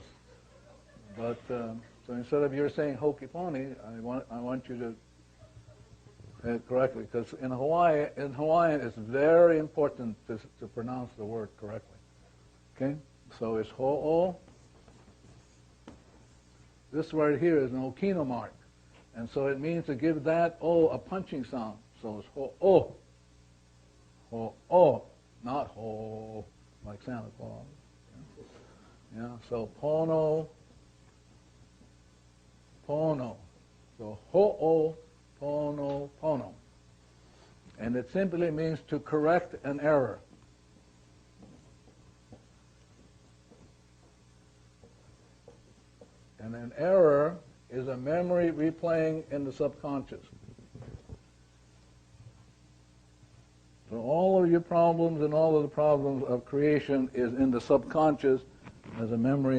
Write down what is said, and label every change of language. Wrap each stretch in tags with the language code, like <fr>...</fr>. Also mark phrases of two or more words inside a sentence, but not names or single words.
<en>But so instead of you're saying hokey pony, I want you to say it correctly, because in Hawaiian it's very important to pronounce the word correctly. Okay? So it's ho'o. This word here is an okino mark. And so it means to give that O a punching sound. So it's ho-o. Ho-o. Not ho, like Santa Claus. Yeah, so pono, pono. So ho-o, pono, pono. And it simply means to correct an error. And an error is a memory replaying in the subconscious. So all of your problems and all of the problems of creation is in the subconscious as a memory.</en>